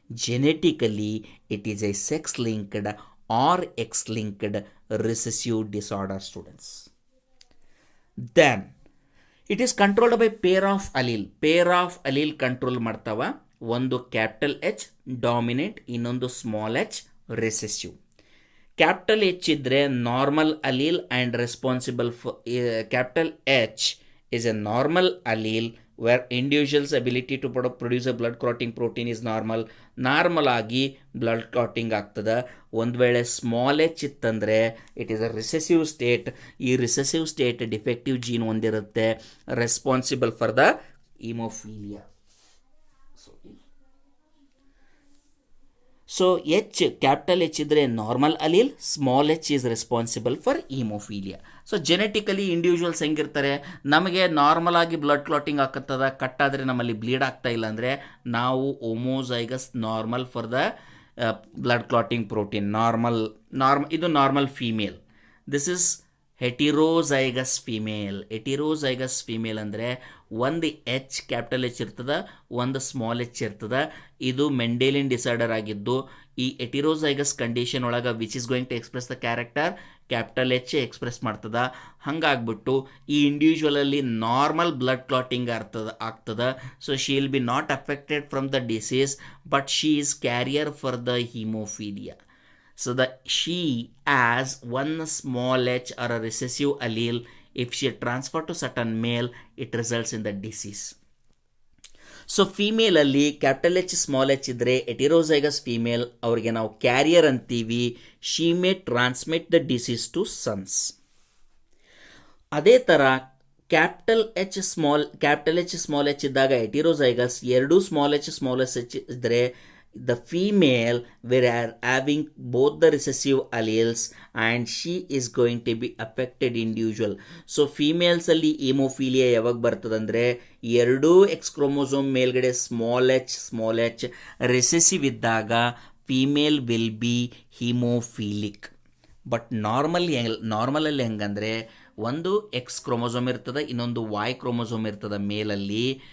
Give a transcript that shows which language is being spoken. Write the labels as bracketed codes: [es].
[en] Genetically it is a sex linked or X linked recessive disorder students. Then it is controlled by pair of allele. Pair of allele control ಮಾಡ್ತಾವ. [kn] ಒಂದು capital H dominant, ಇನ್ನೊಂದು small H recessive. [en] capital H ಇದ್ದರೆ normal allele and responsible for capital H is a normal allele where individual's ability to produce a blood clotting protein is normal [kn] ಆಗಿ blood clotting ಆಗ್ತದೆ. ಒಂದು ವೇಳೆ small H ಇತ್ತಂದರೆ it is a recessive state. ಈ recessive state defective gene ಹೊಂದಿರುತ್ತೆ, responsible for the haemophilia. So H, capital H ಇದ್ದರೆ normal allele, small H is responsible for haemophilia. So genetically individuals ಹೆಂಗಿರ್ತಾರೆ, ನಮಗೆ normal ಆಗಿ blood clotting ಆಗ್ತದ, ಕಟ್ಟಾದರೆ ನಮ್ಮಲ್ಲಿ bleed ಆಗ್ತಾ ಇಲ್ಲ ಅಂದರೆ ನಾವು ಹೋಮೋಜೈಗಸ್ normal for the blood clotting protein. ಇದು normal female. [en] This is heterozygous female. [kn] ಹೆಟಿರೋಜೈಗಸ್ female ಅಂದರೆ ಒಂದು ಎಚ್, ಕ್ಯಾಪಿಟಲ್ ಎಚ್ ಇರ್ತದೆ, ಒಂದು ಸ್ಮಾಲ್ ಎಚ್ ಇರ್ತದೆ. ಇದು ಮೆಂಡೇಲಿಯನ್ ಡಿಸಾರ್ಡರ್ ಆಗಿದ್ದು ಈ ಹೆಟಿರೋಜೈಗಸ್ ಕಂಡೀಷನ್ ಒಳಗೆ [en] which is going to express the character capital H [kn] express ಮಾಡ್ತದ. ಹಾಗಾಗ್ಬಿಟ್ಟು ಈ ಇಂಡಿವಿಜುವಲಲ್ಲಿ ನಾರ್ಮಲ್ ಬ್ಲಡ್ ಕ್ಲಾಟಿಂಗ್ ಆಗ್ತದೆ. [en] So she will be not affected from the disease but she is carrier for the hemophilia. So the she has one small h or a recessive allele. If she transferred to certain male, it results in the disease. [kn] So ಫೀಮೇಲಲ್ಲಿ capital H small H ಇದ್ದರೆ ಎಟಿರೋಸೈಗಸ್ female, ಅವ್ರಿಗೆ ನಾವು carrier ಅಂತೀವಿ. [en] She may transmit the disease to sons. [kn] ಅದೇ ಥರ capital H small H ಇದ್ದಾಗ ಎಟಿರೋಸೈಗಸ್, ಎರಡೂ small H ಇದ್ದರೆ [en] the female were having both the recessive alleles and she is going to be affected individual. [kn] So females ಅಲ್ಲಿ haemophilia ಯಾವಾಗ ಬರ್ತದಂದ್ರೆ ಎರಡೂ X chromosome ಮೇಲ್ಗಡೆ small H recessive ಇದ್ದಾಗ [en] Female will be hemophilic. [kn] ಬಟ್ ನಾರ್ಮಲಲ್ಲಿ ಹೆಂಗಂದರೆ ಒಂದು X chromosome ಇರ್ತದೆ, ಇನ್ನೊಂದು Y chromosome ಇರ್ತದೆ ಮೇಲಲ್ಲಿ.